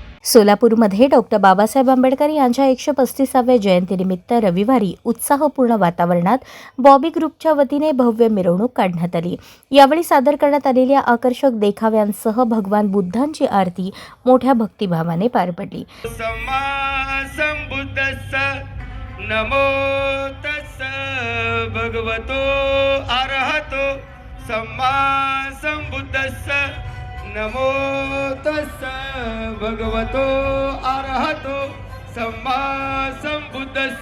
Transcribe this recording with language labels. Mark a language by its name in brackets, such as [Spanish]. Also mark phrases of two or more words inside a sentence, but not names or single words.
[Marathi] सोलापूरमध्ये डॉक्टर बाबासाहेब आंबेडकर यांच्या 135व्या जयंतीनिमित्त रविवारी उत्साहपूर्ण वातावरणात बॉबी ग्रुपच्या वतीने भव्य मिरवणूक काढण्यात आली। यावेळी सादर करण्यात आलेल्या आकर्षक देखाव्यांसह भगवान बुद्धांची आरती मोठ्या भक्तिभावाने पार पडली। [Pali] नमो तस्स भगवतो अरहतो सम्मा संबुद्धस्स नमो तस्स भगवतो अरहतो सम्मा संबुद्धस्स